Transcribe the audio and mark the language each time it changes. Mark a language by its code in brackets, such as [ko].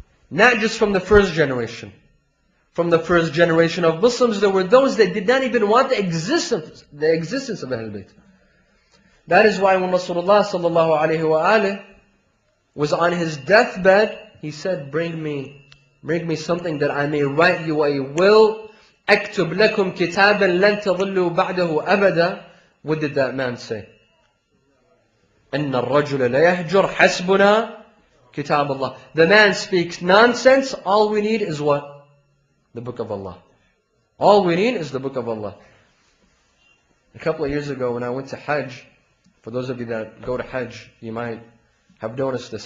[en] Not just from the first generation. From the first generation of Muslims, there were those that did not even want the existence of Ahlul Bayt. That is why when Rasulullah sallallahu alayhi wa alihi was on his deathbed, he said, bring me something that I may write you a will. [ar] أكتب لكم كتابا لن تضلوا بعده أبدا. [en] What did that man say? [ar] أن الرجل لا يهجر حسبنا كتاب الله. [en] The man speaks nonsense. All we need is what? The book of Allah. All we need is the book of Allah. A couple of years ago when I went to Hajj, for those of you that go to Hajj, you might have noticed this.